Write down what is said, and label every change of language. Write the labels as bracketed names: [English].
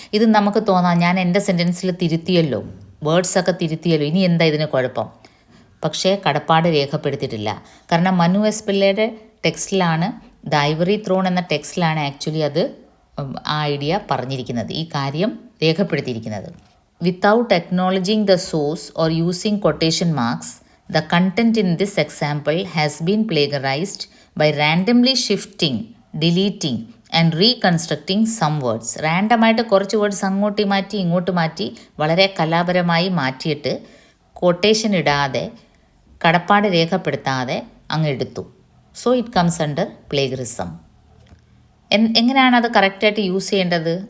[Malayalam] ഇത് നമുക്ക് തോന്നാം, ഞാൻ എൻ്റെ സെൻറ്റൻസിൽ തിരുത്തിയല്ലോ, വേർഡ്സൊക്കെ തിരുത്തിയല്ലോ, ഇനി എന്താ ഇതിന് കുഴപ്പം? പക്ഷേ കടപ്പാട് രേഖപ്പെടുത്തിയിട്ടില്ല. കാരണം മനു എസ് പിള്ളയുടെ ടെക്സ്റ്റിലാണ്, ദ ഐവറി ത്രോൺ എന്ന ടെക്സ്റ്റിലാണ് ആക്ച്വലി അത് ആ ഐഡിയ പറഞ്ഞിരിക്കുന്നത്, ഈ കാര്യം രേഖപ്പെടുത്തിയിരിക്കുന്നത്. [English] Without acknowledging the source or using quotation marks, the content in this example has been plagiarized by randomly shifting, deleting and reconstructing some words. [Malayalam] റാൻഡമായിട്ട് കുറച്ച് വേർഡ്സ് അങ്ങോട്ട് മാറ്റി ഇങ്ങോട്ട് മാറ്റി വളരെ കലാപരമായി മാറ്റിയിട്ട് കൊട്ടേഷൻ ഇടാതെ കടപ്പാട് രേഖപ്പെടുത്താതെ അങ്ങ് എടുത്തു. [English] So it comes under plagiarism. [Malayalam] എങ്ങനെയാണ് അത് കറക്റ്റായിട്ട് യൂസ് ചെയ്യേണ്ടത്?